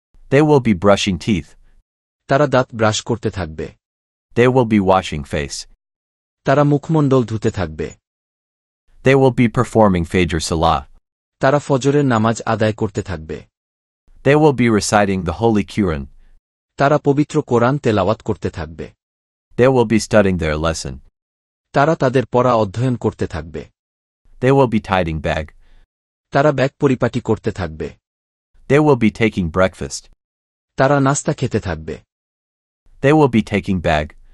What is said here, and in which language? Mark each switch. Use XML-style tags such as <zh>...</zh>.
<en>They will be brushing teeth.</en> <bn>তারা দাঁত brush করতে থাকবে।</bn> <en>They will be washing face.</en> <bn>তারা মুখমণ্ডল ধুতে থাকবে।</bn> <en>They will be performing Fajr Salah.</en> <bn>তারা ফজরের নামাজ আদায় করতে থাকবে।</bn> <en>They will be reciting the Holy Quran.</en> <bn>তারা পবিত্র কোরআন তেলাওয়াত করতে থাকবে।</bn> <en>They will be studying their lesson.</en> <bn>তারা তাদের পড়া অধ্যয়ন করতে থাকবে।</bn> <en>They will be tidying bag.</en> <bn>তারা ব্যাগ পরিপাটি করতে থাকবে।</bn> <en>They will be taking breakfast.</en> <bn>তারা নাস্তা খেতে থাকবে।</bn> <en>They will be taking bag.</en>